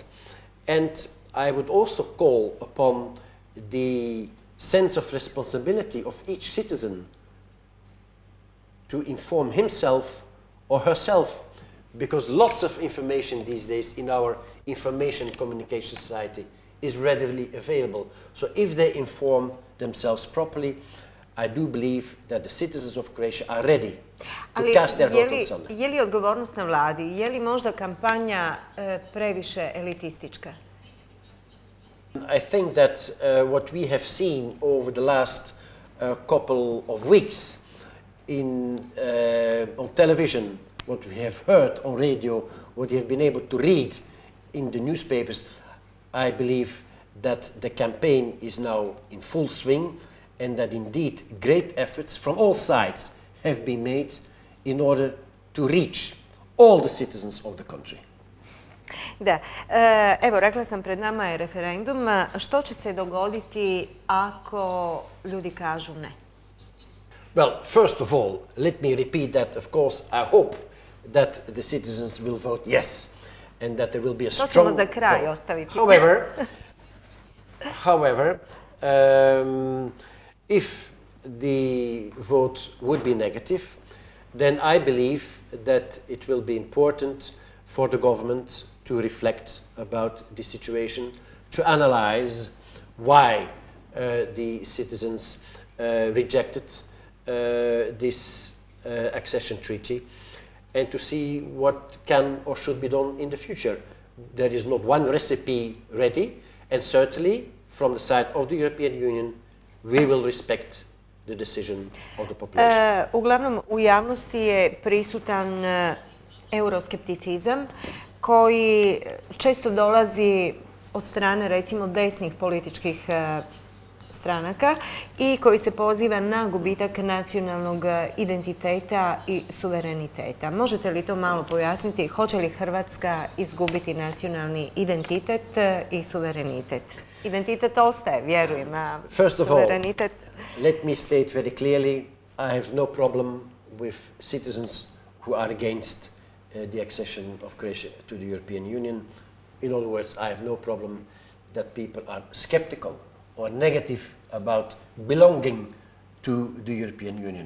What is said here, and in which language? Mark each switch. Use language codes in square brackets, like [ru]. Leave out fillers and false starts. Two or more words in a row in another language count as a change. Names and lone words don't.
[en] And I would also call upon the sense of responsibility of each citizen to inform himself or herself, because lots of information these days in our information communication society is readily available. So if they inform themselves properly, I do believe that the citizens of Croatia are ready to cast their vote on Sunday. [hr] Je li odgovornost na vladi? Je li možda kampanja previše elitistička? [en] I think that what we have seen over the last couple of weeks on television, what we have heard on radio, what we have been able to read in the newspapers, I believe that the campaign is now in full swing and that indeed great efforts from all sides have been made in order to reach all the citizens of the country. [hr] Da, evo rekla sam pred nama je referendum. Što će se dogoditi ako ljudi kažu ne? [en] Well, first of all, let me repeat that, of course, I hope that the citizens will vote yes and that there will be a strong vote. [hr] To ćemo za kraj ostaviti. [en] However, if the vote would be negative, then I believe that it will be important for the government to reflect about the situation, to analyze why the citizens rejected this accession treaty, and to see what can or should be done in the future. There is not one recipe ready, and certainly from the side of the European Union we will respect the decision of the population. [hr] Uglavnom u javnosti je prisutan euroskepticizam koji često dolazi od strane recimo desnih političkih stranaka i koji se poziva na gubitak nacionalnog identiteta i suvereniteta. Možete li to malo pojasniti? Hoće li Hrvatska izgubiti nacionalni identitet i suverenitet? Identitet ostaje, vjerujem, a suverenitet... [en] Let me state very clearly, I have no problem with citizens who are against the accession of Croatia to the European Union. In other words, I have no problem that people are skeptical or negative about belonging to the European Union.